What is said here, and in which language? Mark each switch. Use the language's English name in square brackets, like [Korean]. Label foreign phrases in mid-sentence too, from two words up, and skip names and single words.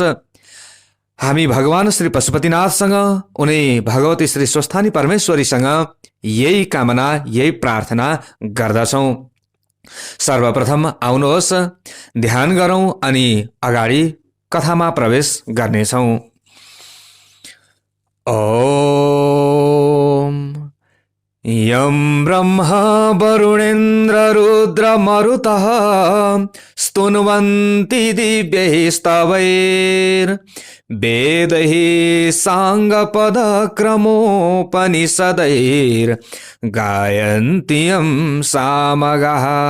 [Nepali] हामी भगवान श्री पशुपतिनाथसँग, उनै भगवती श्री स्वस्थानी परमेश्वरीसँग यही कामना, यही प्रार्थना गर्दछौं। सर्वप्रथम आउनुहोस् ध्यान गरौं अनि अगाडि कथामा प्रवेश गर्नेछौं। [Sanskrit] ओम यं ब्रह्मा वरुणेन्द्र रुद्र मरुतः स्तुन्वन्ति दिव्यैः स्तवैर् वेदैः साङ्गपदक्रमोपनिषदैर् गायन्ति यं सामगाः।